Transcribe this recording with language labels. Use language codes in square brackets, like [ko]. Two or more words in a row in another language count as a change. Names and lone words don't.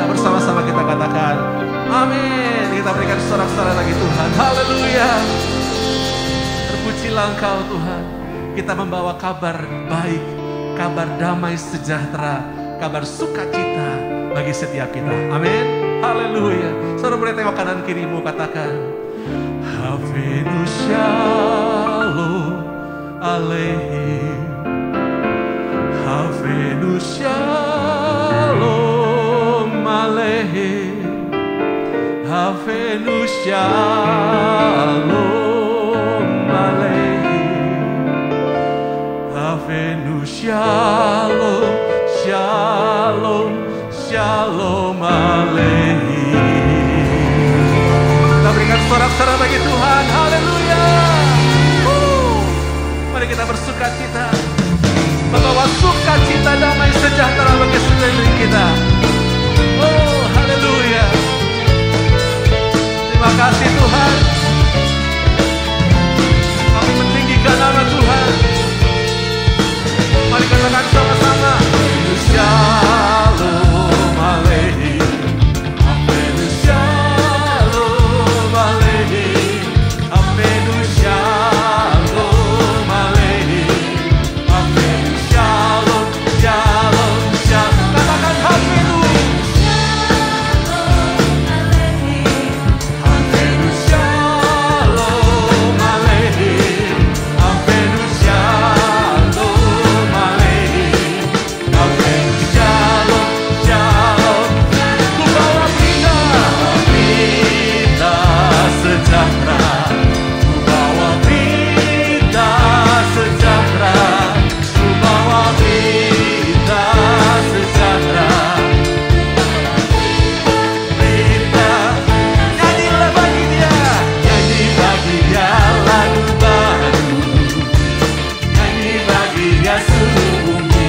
[id] Bersama-sama kita katakan amin. Kita berikan sorak-sorai lagi Tuhan. Haleluya. Terpujilah Engkau Tuhan. Kita membawa kabar baik, kabar damai sejahtera, kabar sukacita bagi setiap kita. Amin. Haleluya. Saudara boleh tengok kanan kirimu, katakan [he] הבאנו שלום עליכם. הבאנו שלום עליכם. הבאנו שלום עליכם. הבאנו שלום, שלום, שלום עליכם. [id] Kita berikan sorak-sorai bagi Tuhan. Haleluya. Mari kita bersukacita, membawa sukacita damai sejahtera bagi sekeliling kita. Oh, haleluya. Terima kasih Tuhan. Kami mentinggikan nama Tuhan. Mari katakan sama-sama. [he] שלום עליכם. הבאנו שלום עליכם. הבאנו שלום עליכם. הבאנו שלום, שלום, שלום. Katakan הבאנו שלום עליכם. הבאנו שלום עליכם. הבאנו שלום עליכם. הבאנו שלום, שלום. [id] Ku bawa berita sejahtera. Ku bawa berita sejahtera. Ku bawa berita sejahtera. Berita, nyanyilah bagi Dia, nyanyi bagi Dia lagu baru, nyanyi bagi Dia seluruh bumi.